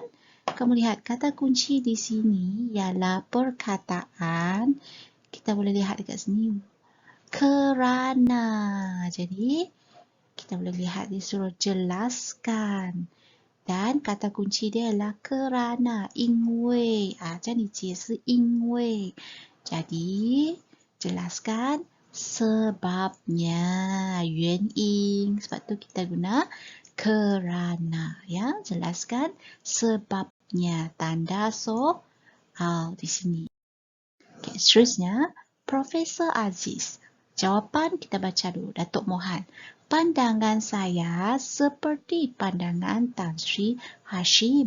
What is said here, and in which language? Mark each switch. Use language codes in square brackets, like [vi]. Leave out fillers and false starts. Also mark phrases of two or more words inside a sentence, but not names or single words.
[ms] Kamu lihat kata kunci di sini ialah perkataan. Kita boleh lihat dekat sini. Kerana. Jadi, kita boleh lihat dia suruh jelaskan. Dan kata kunci dia adalah kerana. [zh] 因为. 这里解释因为. [ms] Jadi, jelaskan sebabnya, [zh] 原因, [ms] sebab tu kita guna kerana, ya, jelaskan sebabnya, tanda soal di sini. Okay, seterusnya, Profesor Aziz. Jawapan kita baca dulu, Datuk Mohan. Pandangan saya seperti pandangan Tan Sri Hashim.